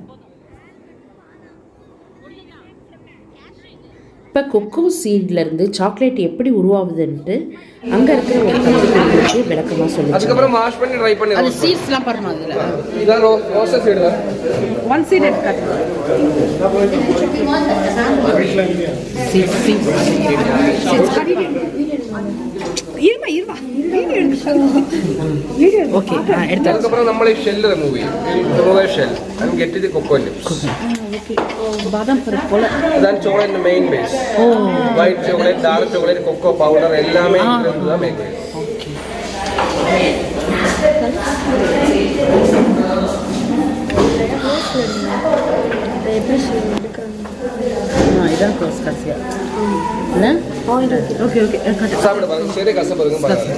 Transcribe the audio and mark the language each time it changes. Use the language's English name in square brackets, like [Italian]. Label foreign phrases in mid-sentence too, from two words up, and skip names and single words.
[Tamil] இப்போ கொக்கோ சீட்லேருந்து சாக்லேட் எப்படி உருவாகுதுன்ட்டு அங்கே இருக்கிற ஒரு கம்பெனிக்கு விளக்கமாக சொல்லுச்சு. அதுக்கப்புறம் வாஷ் பண்ணி ட்ரை பண்ணி அது சீட்ஸ்லாம் பாருங்க. அதில் இதான் ரோஸ்டர் சீடு தான். [English] one seed [Tamil] எடுத்துக்காட்டு. [Malayalam] ഓക്കെ അതുക്കപ്പുറം നമ്മൾ ഈ [English] shell remove [Malayalam] ചെയ്യും. [English] shell and get the cocoa lips. [Malayalam] അതാണ് ചോക്ലേറ്റിന്റെ [English] main base. white chocolate, dark chocolate, cocoa powder [Tamil] எல்லாமே இதுதான் மேக் பண்ணுது. இதான் க்ளோஸ் கசியா இல்லை? ஓகே ஓகே. சாப்பிட பாருங்க. சரி, கசப்பதுக்கும் பாருங்க.